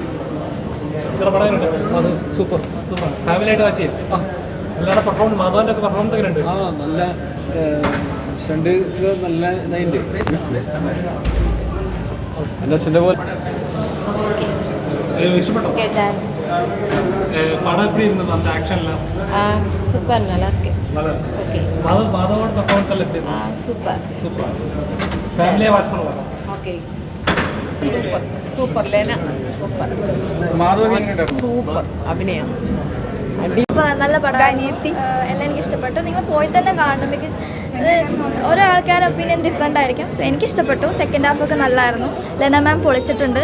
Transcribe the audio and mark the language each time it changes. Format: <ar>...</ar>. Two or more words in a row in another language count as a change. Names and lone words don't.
<ml>പടം എങ്ങനെയുണ്ട്? അത് സൂപ്പർ സൂപ്പർ. ഫാമിലിയായിട്ട് വാച്ച് ചെയ്യും. എല്ലാവരുടെ പെർഫോമൻസ്, മാധവൻ്റെ ഒക്കെ പെർഫോമൻസ് എങ്ങനെയുണ്ട്? നല്ല സ്റ്റണ്ട് നല്ല ഇതായിട്ടുണ്ട്. നല്ല സ്റ്റണ്ട് പോലെ ഇഷ്ടപ്പെട്ടോ? പടം</ml> <ta>எப்படி இருந்தது? அந்த ஆக்ஷன்லாம் சூப்பர், நல்லா இருக்கு. ஓகே. மாதவோட பெர்ஃபார்மன்ஸ் எல்லாம் எப்படி இருந்தது? சூப்பர் சூப்பர். ஃபேமிலியா வாட்ச் பண்ணுவாங்க. ஓகே.</ta> <ml>സൂപ്പർ സൂപ്പർ ലേന സൂപ്പർ. മാധവൊക്കെ എങ്ങനെയുണ്ടായിരുന്നു? സൂപ്പർ അഭിനയം. നല്ല പടം. എല്ലാം എനിക്ക് ഇഷ്ടപ്പെട്ടു. നിങ്ങൾ പോയി തന്നെ കാണണം. ബിക്കോസ് ഓരോ ആൾക്കാരുടെ</ml> <en>opinion different</en> <ml>ആയിരിക്കും. സോ എനിക്കിഷ്ടപ്പെട്ടു. സെക്കൻഡ് ഹാഫൊക്കെ നല്ലതായിരുന്നു. ലെന മാം പൊളിച്ചിട്ടുണ്ട്.</ml>